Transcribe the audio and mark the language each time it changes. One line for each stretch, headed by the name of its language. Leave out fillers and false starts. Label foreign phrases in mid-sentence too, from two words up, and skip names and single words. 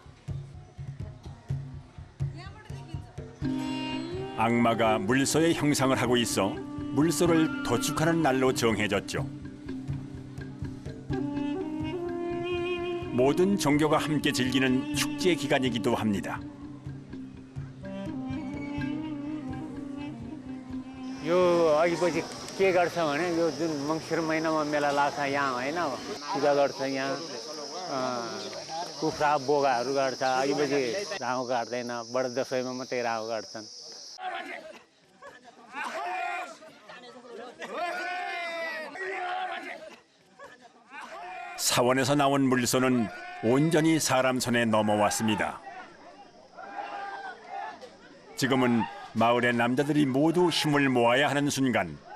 Korean: 악마가 물소의 형상을 하고 있어 물소를 도축하는 날로 정해졌죠. 모든 종교가 함께 즐기는 축제 기간이기도 합니다.
Nepali: यो अघिपछि के गर्छ भने यो जुन मङ्सिर महिनामा मेला लाग्छ यहाँ होइन पूजा गर्छ यहाँ कुखुरा बोगाहरू गर्छ अघिपछि राहु काट्दैन बडा दसैँमा मात्रै राहु काट्छन्
Korean: 사원에서 나온 물소는 온전히 사람 손에 넘어왔습니다. 지금은 마을의 남자들이 모두 힘을 모아야 하는 순간.